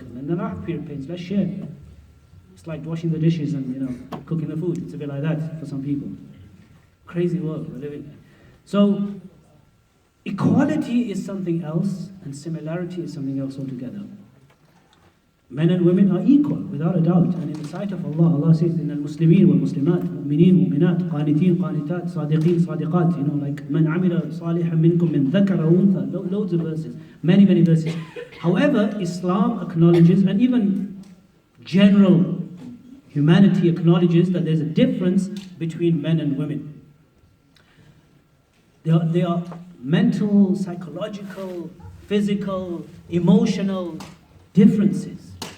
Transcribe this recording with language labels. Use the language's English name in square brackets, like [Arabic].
[English] And then I have period pains, let's share. It's like washing the dishes and cooking the food. It's a bit like that for some people. Crazy world we're living in. So equality is something else and similarity is something else altogether. Men and women are equal, without a doubt. [Arabic] And in the sight of Allah, Allah says, إِنَّ الْمُسْلِمِينَ وَالْمُسْلِمَاتِ مُؤْمِنِينَ مُؤْمِنَاتِ قَانِتِينَ قَانِتَاتِ صَادِقِينَ صَادِقَاتِ like مَنْ عَمِلَ صَالِحًا مِنْكُمْ مِنْ ذَكَرَ وَأُنْثَى. [English] Loads of verses, many verses. However, Islam acknowledges, and even general humanity acknowledges, that there's a difference between men and women. There are mental, psychological, physical, emotional differences.